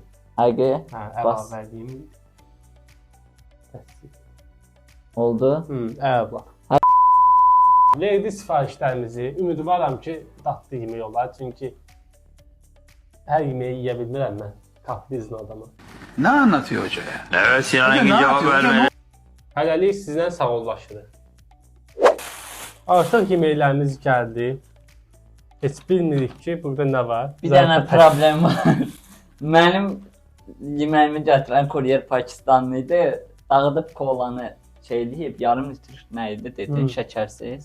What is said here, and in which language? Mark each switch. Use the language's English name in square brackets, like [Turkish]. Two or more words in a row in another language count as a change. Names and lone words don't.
[Azerbaijani] Həqiqi. Hə, Bas. əlavə edeyim. Oldu. Əla. Verdi sifarişlərimizi. Ümidvaram ki, dadlı yemək olar. Çünki hər yeməyi yeyə bilmirəm mən. Kaprizli adamım. [Turkish] Ne anlatıyor hoca ya? Evet Sinan Engin cevap vermeli. [Azerbaijani] Hələlik sizlə sağollaşırıq. Artıq yeməklərimiz gəldi. Heç bilmirik ki, burada nə var. Bir dənə problem var. Mənim yeməyimi gətirən kuryer Pakistanlı idi. Dağıdıb kolanı şeyləyib, yarım litr nə idi dedi, şəkərsiz.